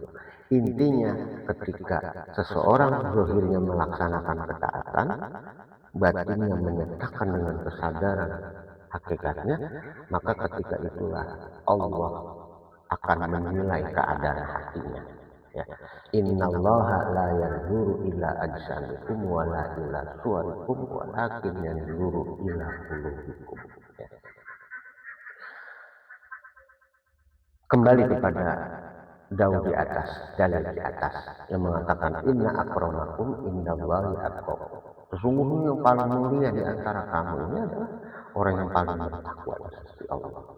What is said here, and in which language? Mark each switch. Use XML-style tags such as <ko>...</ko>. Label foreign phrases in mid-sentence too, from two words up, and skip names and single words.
<id>Intinya ketika seseorang zahirnya melaksanakan ketaatan, batinnya menyatakan dengan kesadaran hakikatnya, maka ketika itulah Allah akan menilai keadaan hatinya. Ya.</id> <ar>إن الله لا ينظر إلى أجسامكم ولا إلى صوركم ولكن ينظر إلى قلوبكم.</ar> <id>Ya. Kembali kepada jauh di atas, dalil di atas yang mengatakan</id> <ar>إن أكرمكم عند الله أتقاكم.</ar> <id>Sesungguhnya yang paling mulia di antara kamu ini adalah orang yang paling bertakwa di sisi Allah.</id>